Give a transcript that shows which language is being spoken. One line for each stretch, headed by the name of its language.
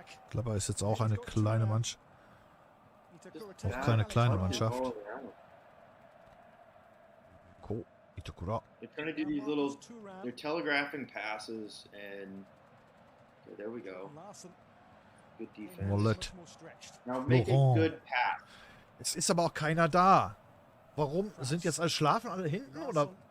German: Gladbach ist jetzt auch eine kleine Mannschaft. Auch keine kleine Mannschaft.
English: Ko Itakura. They're trying to do these little, they're telegraphing passes, and okay, there we go. Good defense. Wallet. Now make a Laurent. good pass.
German: Es ist aber auch keiner da. Warum? Sind jetzt alle schlafen alle hinten oder?